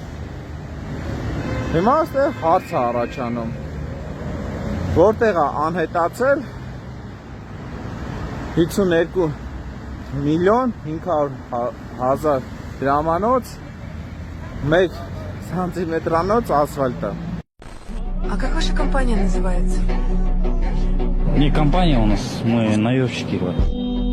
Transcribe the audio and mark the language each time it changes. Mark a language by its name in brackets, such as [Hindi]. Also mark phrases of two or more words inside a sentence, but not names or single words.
[Armenian] Հիմա այստեղ հարց է առաջանում, որտեղ է անհետացել 52,500,000 դրամանոց 1 սանտիմետրանոց асфальта. [Russian] А как ваша компания называется? Не компания у нас, мы наемщики.